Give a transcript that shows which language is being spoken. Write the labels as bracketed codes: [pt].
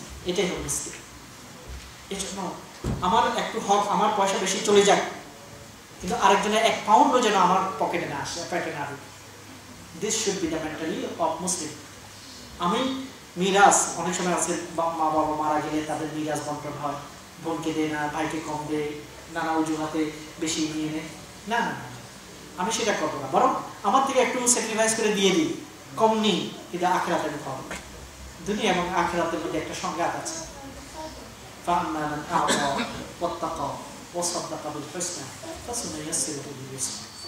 [bn] এটাই হলো মিস্টেক। এজন্য আমার একটু হক, আমার পয়সা বেশি চলে যাক, কিন্তু আরেকজনের 1 পাউন্ডও যেন আমার পকেটে না আসে, পেটে না ঢুকে। [en] This should be the mentality of Muslim. [bn] আমি মিরাজ, অনেক সময় আছে মা বাবা মারা গেলে তাদের মিরাজ বন্টন হয়, বোনকে দেয় না, ভাইকে কম দেয়, নানা অজুহাতে বেশি নিয়ে নেয়। না না, আমি সেটা করবো না, বরং আমার থেকে একটু স্যাক্রিফাইস করে দিয়ে দিই, কম নিই, কিন্তু আখিরাতে দিতে হবে। দুনিয়া এবং আখিরাতের মধ্যে একটা সংঘাত আছে। [ar] فأما من أعطى واتقى وصدق بالحسنى فسنيسره لليسرى।